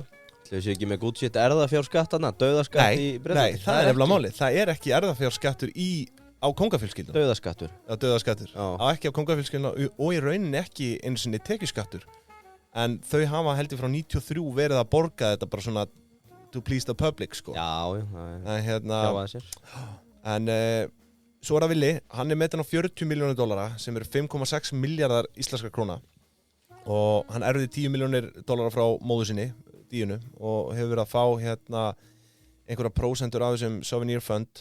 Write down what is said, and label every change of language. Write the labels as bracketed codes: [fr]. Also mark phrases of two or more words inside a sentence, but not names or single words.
[is] Það sé ekki með [en] good shit [is] erfðafjárskatt, dauðaskatt í Bretlandi. Nei, það er nefnilega málið. Það er ekki erfðafjárskattur á kóngafjölskylduna. Dauðaskattur. Já, dauðaskattur. Á ekki á kóngafjölskylduna og í rauninni ekki einu sinni tekjuskattur. En þau hafa heldur frá 93 verið að borga þetta bara svona [en] to please the public, [is] sko. Já, það sér. En svo það Willi, hann er metinn á $40 milljónir sem eru 5,6 milljarðar íslenskar króna. Og hann erfði $10 milljónir frá móður sinni, Díunu, og hefur verið að fá einhverja prósentur af þessum Souvenir Fund.